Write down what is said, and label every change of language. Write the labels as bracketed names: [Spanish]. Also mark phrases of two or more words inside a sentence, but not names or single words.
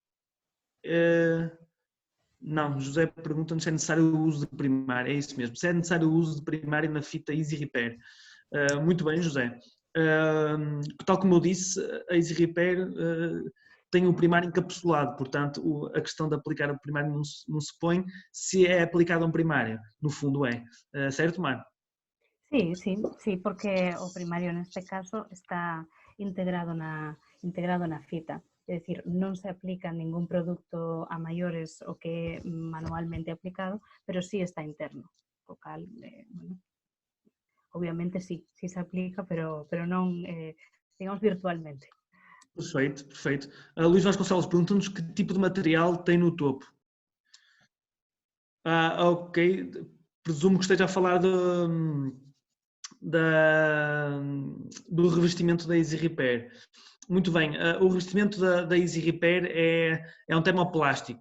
[Portuguese] Não, José pergunta-nos se é necessário o uso de primário, é isso mesmo, se é necessário o uso de primário na fita Easy Repair. Muito bem, José. Tal como eu disse, a Easy Repair tem o primário encapsulado, portanto a questão de aplicar o primário não se põe se é aplicado a um primário, no fundo é. Certo, Mar? [Galician] Sí, porque o primario neste caso está integrado na fita. É dicir, non se aplica ningún produto a maiores o que é manualmente aplicado, pero sí está interno. O cal, obviamente sí se aplica, pero non, digamos, virtualmente. [Portuguese] Perfeito. Luís Vasconcelos pergunta-nos que tipo de material tem no topo. Ok, presumo que esteja a falar do revestimento da Easy Repair. Muito bem, o revestimento da Easy Repair é um termoplástico.